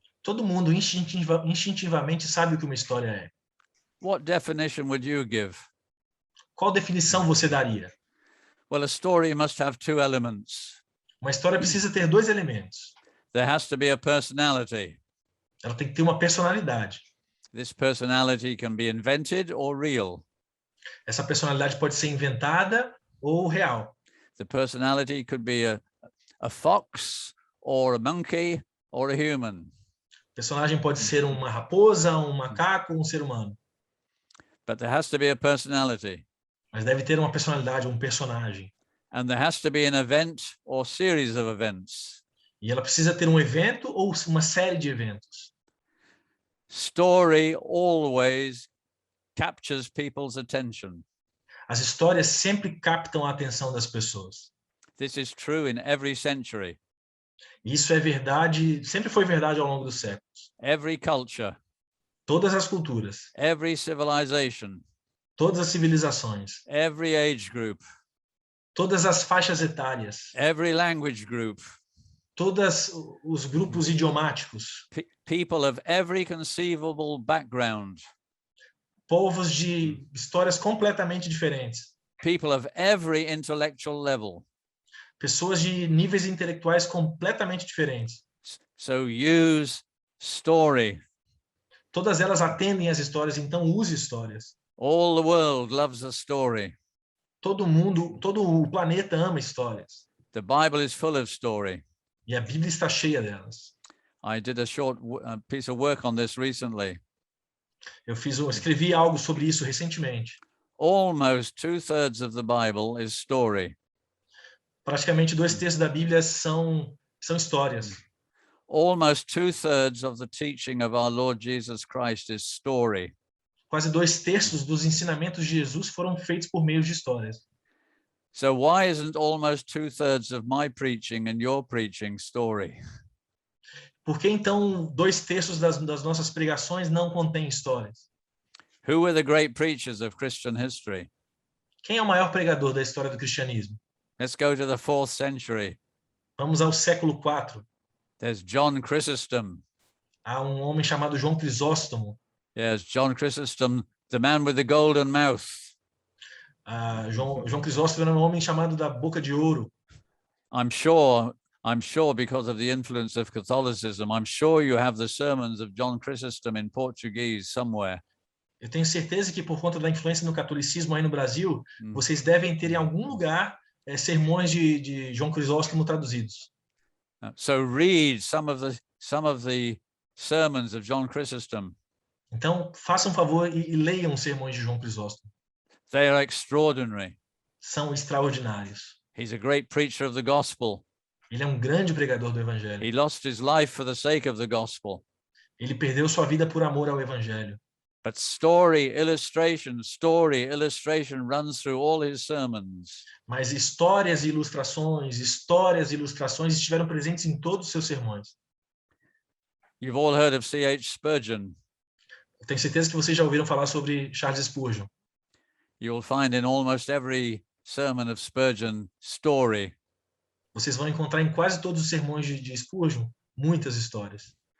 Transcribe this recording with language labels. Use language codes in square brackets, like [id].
[pt] Todo mundo instintivamente sabe o que uma história é. [en] What definition would you give? [pt] Qual definição você daria? [en] Well, a story must have 2 elements. [pt] Uma história precisa ter 2 elementos. [en] There has to be a personality. [pt] Ela tem que ter uma personalidade. [en] This personality can be invented or real. [pt] Essa personalidade pode ser inventada ou real. [en] The personality could be a fox or a monkey or a human. [pt] O personagem pode ser uma raposa, um macaco, um ser humano. [en] But there has to be a personality. [pt] Mas deve ter uma personalidade, um personagem. [en] And there has to be an event or series of events. [pt] E ela precisa ter um evento ou uma série de eventos. [en] Story always captures people's attention. [pt] As histórias sempre captam a atenção das pessoas. [en] This is true in every century. [pt] Isso é verdade, sempre foi verdade ao longo dos séculos. [en] Every culture, [pt] Todas as culturas, [en] every civilization, [pt] todas as civilizações, [en] every age group, [pt] todas as faixas etárias, [en] every language group, [pt] todos os grupos idiomáticos, [en] people of every conceivable background, [pt] povos de histórias completamente diferentes, [en] people of every intellectual level. [pt] pessoas de níveis intelectuais completamente diferentes. [en] So use story. [pt] Todas elas atendem às histórias, então use histórias. [en] All the world loves a story. [pt] Todo mundo, todo o planeta ama histórias. [en] The Bible is full of story. [pt] E a Bíblia está cheia delas. [en] I did a short piece of work on this recently. [pt] Escrevi algo sobre isso recentemente. [en] Almost 2/3 of the Bible is story. [pt] Praticamente 2/3 da Bíblia são histórias. [en] Almost 2/3 of the teaching of our Lord Jesus Christ is story. [pt] Quase 2/3 dos ensinamentos de Jesus foram feitos por meio de histórias. [en] So why isn't almost 2/3 of my preaching and your preaching story? [pt] Por que então 2/3 das nossas pregações não contém histórias? [en] Who were the great preachers of Christian history? [pt] Quem é o maior pregador da história do cristianismo? [en] Let's go to the 4th century. [pt] Vamos ao século IV. [en] There's John Chrysostom. [pt] Há um homem chamado João Crisóstomo. [en] Yes, John Chrysostom, the man with the golden mouth. [pt] João Crisóstomo era um homem chamado da boca de ouro. [en] I'm sure because of the influence of Catholicism, I'm sure you have the sermons of John Chrysostom in Portuguese somewhere. [pt] Eu tenho certeza que por conta da influência no catolicismo aí no Brasil, vocês devem ter em algum lugar sermões de João Crisóstomo traduzidos. [en] So read some of the sermons of John Chrysostom. [pt] Então, façam um favor e leiam os sermões de João Crisóstomo. [en] They are extraordinary. [pt] São extraordinários. [en] He's a great preacher of the gospel. [pt] Ele é um grande pregador do evangelho. [en] He lost his life for the sake of the gospel. [pt] Ele perdeu sua vida por amor ao evangelho. [en] But story, illustration runs through all his sermons. [pt] Mas histórias e ilustrações estiveram presentes em todos os seus sermões. [en] You've all heard of C.H. Spurgeon. [pt] Eu tenho certeza que vocês já ouviram falar sobre Charles Spurgeon. [en] You'll find in almost every sermon of Spurgeon story. [pt] Vocês vão encontrar em quase todos os sermões de Spurgeon muitas histórias.